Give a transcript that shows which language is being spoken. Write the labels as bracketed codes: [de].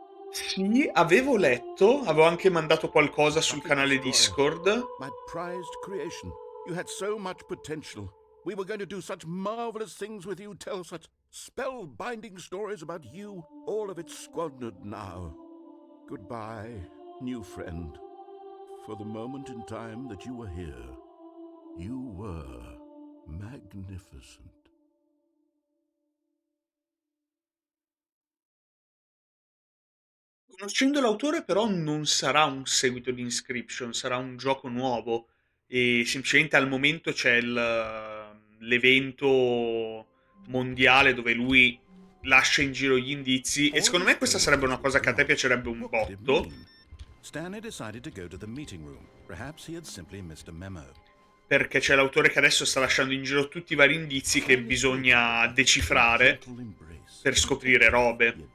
[it] Sì, avevo letto, avevo anche mandato qualcosa sul canale Discord. [en] My prized creation. You had so much potential. We were going to do such marvelous things with you, tell such spellbinding stories about you. All of it squandered now. Goodbye, new friend. For the moment in time that you were here, you were magnificent. [it] Conoscendo l'autore però non sarà un seguito di Inscription, sarà un gioco nuovo e semplicemente al momento c'è l'evento mondiale dove lui lascia in giro gli indizi e secondo me questa sarebbe una cosa che a te piacerebbe un botto. [en] Stanley decided to go to the meeting room. Perhaps he had simply missed a memo. [it] Perché c'è l'autore che adesso sta lasciando in giro tutti i vari indizi che bisogna decifrare per scoprire robe.